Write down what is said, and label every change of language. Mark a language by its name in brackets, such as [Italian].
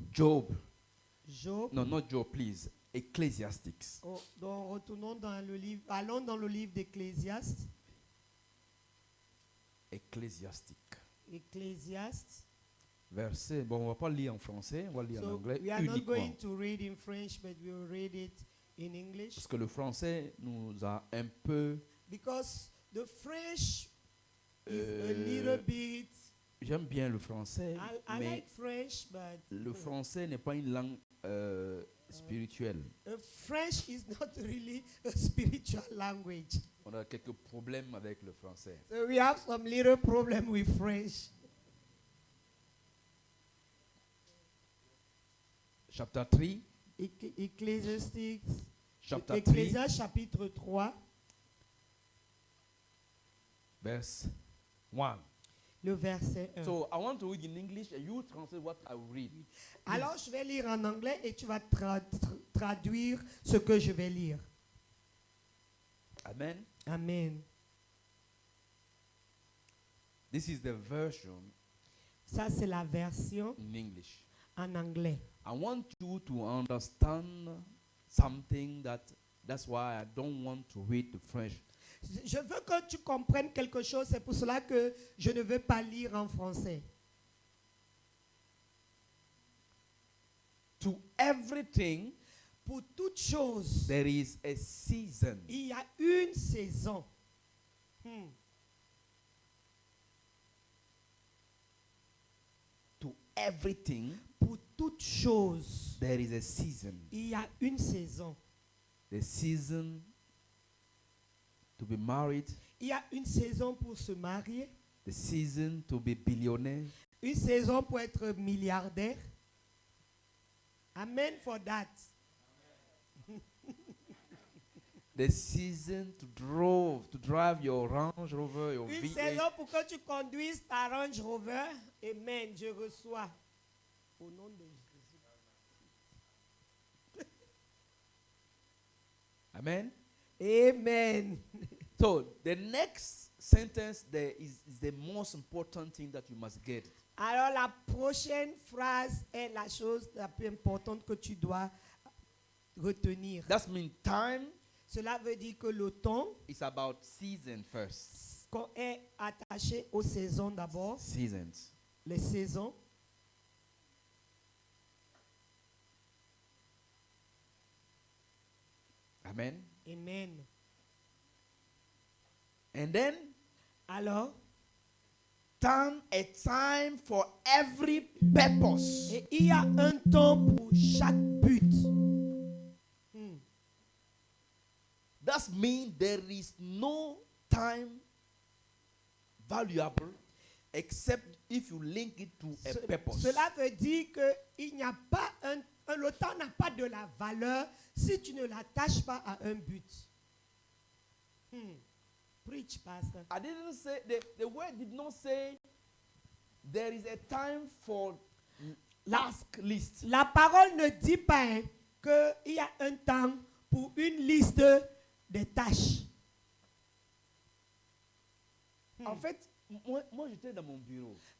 [English] Job. Job. No, not Job, please. Ecclesiastics. [French] Donc retournons dans le livre, allons dans le livre d'Ecclésiaste. [English] Ecclesiastic. [French] Ecclésiaste. Verset. Bon, on va pas lire en français, on va lire en [English] So [French] anglais [English] we are not [French] uniquement. [English] going to read in French, but we will read it in English. [French] Parce que le français nous a un peu. [English] Because the French is a Euh, little bit. [French] J'aime bien le français, [English] I [French] mais [English] like French, but [French] le français n'est pas une langue spirituelle. [English] French is not really a spiritual language. [French] On a quelques problèmes avec le français. [English] So we have some little problem with French. Chapter 3. [French] Ecclésiastique. [English] Chapter 3, [French] Ecclésiaste chapitre 3, [English] verse 1. [French] le verset 1. [English] So I want to read in English and you translate what I will read. [French] Alors je vais lire en anglais et tu vas traduire ce que je vais lire. [English] Amen. Amen. This is the version [French] Ça c'est la version [English] in English. [French] en anglais. [English] I want you to understand something that's why I don't want to read the French. [French] Je veux que tu comprennes quelque chose, c'est pour cela que je ne veux pas lire en français. [English] To everything, [French] Pour toute chose, [English] there is a season. [French] il y a une saison. [English] To everything, [French] Pour toute chose, [English] there is a season. [French] il y a une saison. [English] The season to be married, [French] Il y a une saison pour se marier, [English] the season to be billionaire, [French] une saison pour être milliardaire. [English] Amen for that. the season to drive your Range Rover, your [French] Une [English] V8. [French] saison pour que tu conduises ta Range Rover. Amen, je reçois. Au nom de Jésus. Amen. Amen. [English] So the next sentence there is the most important thing that you must get. [French] Alors la prochaine phrase est la chose la plus importante que tu dois retenir. [English] That means time [French] Cela veut dire que le temps [English] is about season first. [French] qu'on est attaché aux saisons d'abord, [English] Seasons. [French] les saisons. [English] Amen. [French] Amen. [English] And then [French] Alors, [English] a time for every purpose. [French] et il y a un temps pour chaque but. [English] That means there is no time valuable except if you link it to a purpose. [French] Cela veut dire que il n'y a pas le temps n'a pas de la valeur si tu ne l'attaches pas à un but. [English] Preach, pastor. I didn't say, the word did not say there is a time for task list. [French] La parole ne dit pas qu'il y a un temps pour une liste de tâches. En fait, moi j'étais dans mon bureau